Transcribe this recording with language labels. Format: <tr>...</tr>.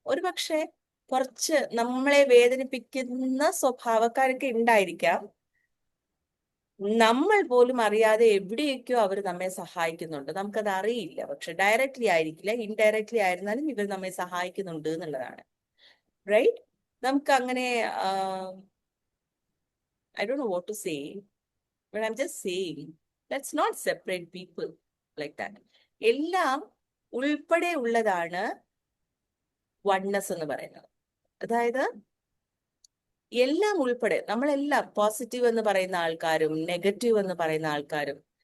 <ml>ഒരു പക്ഷെ കുറച്ച് നമ്മളെ വേദനിപ്പിക്കുന്ന സ്വഭാവക്കാരൊക്കെ ഉണ്ടായിരിക്കാം. നമ്മൾ പോലും അറിയാതെ എവിടെയൊക്കെയോ അവർ നമ്മെ സഹായിക്കുന്നുണ്ട്, നമുക്കത് അറിയില്ല. പക്ഷെ ഡയറക്റ്റ്ലി ആയിരിക്കില്ല, ഇൻഡയറക്ട്ലി ആയിരുന്നാലും ഇവർ നമ്മെ സഹായിക്കുന്നുണ്ട് എന്നുള്ളതാണ്. റൈറ്റ്? നമുക്ക് അങ്ങനെ</ml> <en>I don't know what to say, but I'm just saying, let's not separate people like that.</en> <ml>എല്ലാം ഉൾപ്പെടെ ഉള്ളതാണ് വൺനെസ് എന്ന് പറയുന്നത്. അതായത് എല്ലാം ഉൾപ്പെടെ, നമ്മളെല്ലാം പോസിറ്റീവ് എന്ന് പറയുന്ന ആൾക്കാരും നെഗറ്റീവ് എന്ന് പറയുന്ന ആൾക്കാരും.</ml>